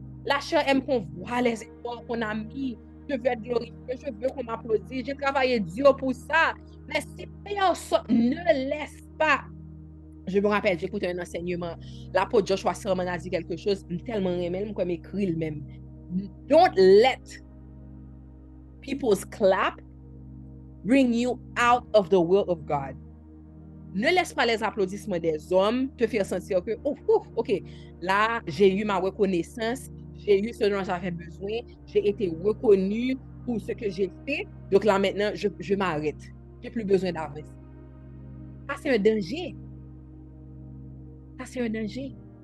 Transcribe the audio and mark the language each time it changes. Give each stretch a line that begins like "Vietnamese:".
French: La chair aime qu'on voit les efforts qu'on a mis. Je veux être glorifié, je veux qu'on m'applaudisse. J'ai travaillé dur pour ça. Mais si personne ne laisse pas. Je me rappelle, j'écoutais un enseignement. L'apôtre Joshua Sermon a dit quelque chose tellement même comme écrit même.
English: Don't let people's clap bring you out of the will of God.
French: Ne laisse pas les applaudissements des hommes te faire sentir que, ok, là, j'ai eu ma reconnaissance, j'ai eu ce dont j'avais besoin, j'ai été reconnu pour ce que j'ai fait, donc là, maintenant, je m'arrête. J'ai plus besoin d'avancer. Ça, c'est un danger. Ça, c'est un danger.